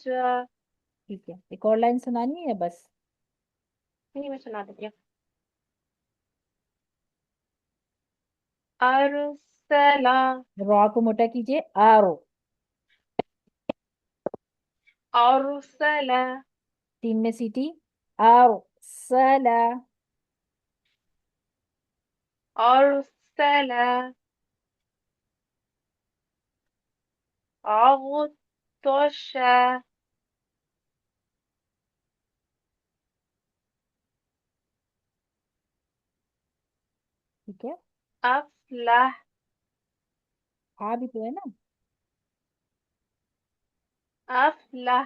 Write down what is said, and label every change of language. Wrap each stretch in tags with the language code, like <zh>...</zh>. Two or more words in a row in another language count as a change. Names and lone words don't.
<ur>ٹھیک ہے. ایک اور لائن سنانی ہے بس. نہیں میں سنا دیتی ہوں. ارسلا، را کو موٹا کیجئے. آرو. ارسلا، تین میں سیٹی. ارسلا. ارسلا، عطش، ٹھیک ہے. افلح، ہاں بھی تو ہے نا. افلح.</ur>